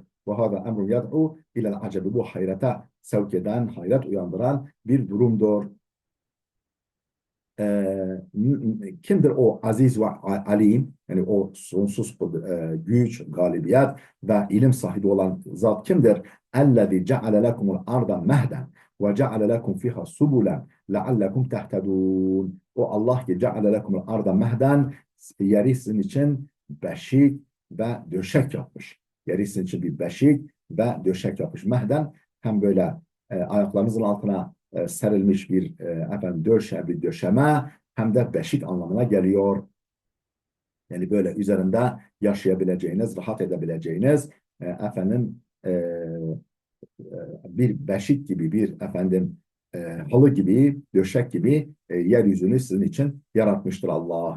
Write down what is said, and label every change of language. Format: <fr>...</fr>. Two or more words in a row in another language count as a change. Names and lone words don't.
<ar>وهذا أمر يدعو إلى العجب,</ar> <tr>bu hayrete sevk eden, hayret uyandıran bir durumdur. Kimdir o aziz ve alim, yani o sonsuz güç, galibiyet ve ilim sahibi olan zat kimdir?</tr> <ar>اَلَّذِي جَعَلَ لَكُمُ الْاَرْضَ مَهْدًا وَجَعَلَ لَكُمْ فِيهَا سُبُلًا لَعَلَّكُمْ تَهْتَدُونَ.</ar> <tr>O Allah ki</tr> <ar>جَعَلَ لَكُمُ الْاَرْضَ مَهْدًا,</ar> <tr>yeri sizin için beşik ve döşek yapmış. Yeri sizin için bir beşik ve döşek yapmış. Mehden, hem böyle ayaklarınızın altına serilmiş bir efendim bir döşeme, hem de beşik anlamına geliyor. Yani böyle üzerinde yaşayabileceğiniz, rahat edebileceğiniz efendim bir beşik gibi, bir efendim halı gibi, döşek gibi yeryüzünü sizin için yaratmıştır Allah.</tr>